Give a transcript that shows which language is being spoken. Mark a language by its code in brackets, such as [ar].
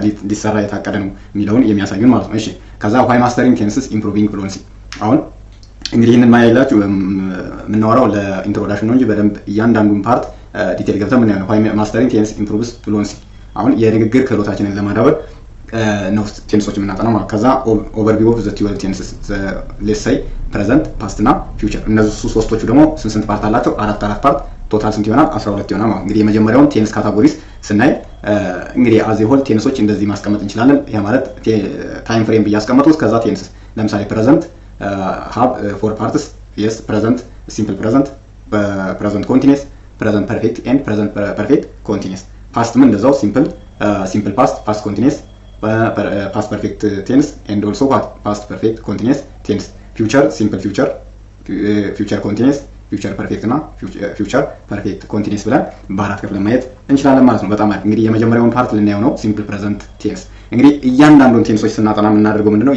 [am] ሊሰራ የታቀደ ነው የሚለውን የሚያሳዩን ማለት ነው። እሺ ከዛ ዋይ ማስተሪንግ ቴንስስ ኢምፕሩቪንግ ፍሉዌንሲ። አሁን እንግዲህ ይህንን ማየላችሁ የምናወራው ለኢንትሮዳክሽን ነው እንጂ በደንብ እያንዳንዱን ፓርት ዲቴል ገብተን ምን ያለው ዋይ ማስተሪንግ ቴንስ ኢምፕሩቭስ ፍሉዌንሲ። አሁን የንግግር ክህሎታችንን ለማዳበር ነው ቴንሶች የምናጠናው ማለት። ከዛ ኦቨርቪው ኦፍ ዘ ቲዮሪ ቴንስስ ሌትስ ሴይ ፕሬዘንት ፓስት እና ፊውቸር። እነዚህ ሶስቶቹ ደግሞ ስንት ፓርት አላቸው? አራት ፓርት ቶታል ስንት ይሆናል? 12 ይሆናል ማለት። እንግዲህ የመጀመሪያውን ቴንስ ካታጎሪስ ስናይ እንግዲህ አዝ ሆል ቴንሶች እንደዚህ ማስቀመጥ እንችላለን። ያ ማለት ታይም ፍሬም ብያስቀመጡት ከዛ ቴንስስ ለምሳሌ ፕሬዘንት [en] have four parts. Yes, present simple present, present continuous, present perfect and present perfect continuous. Past [am] ምን እንደዛው [en] simple past, past continuous, past perfect tense and also what past perfect continuous tense. Future simple future, future continuous, future perfect እና future perfect continuous [am] ብለን በአራት ከፍለን ማየት እንችላለን ማለት ነው። በጣም አሪፍ። እንግዲህ የመጀመሪያውን ፓርት ልናየው ነው simple present tense። እንግዲህ እያንዳንዱን ቴንሶች ስናጠና የምናደርገው ምንድነው?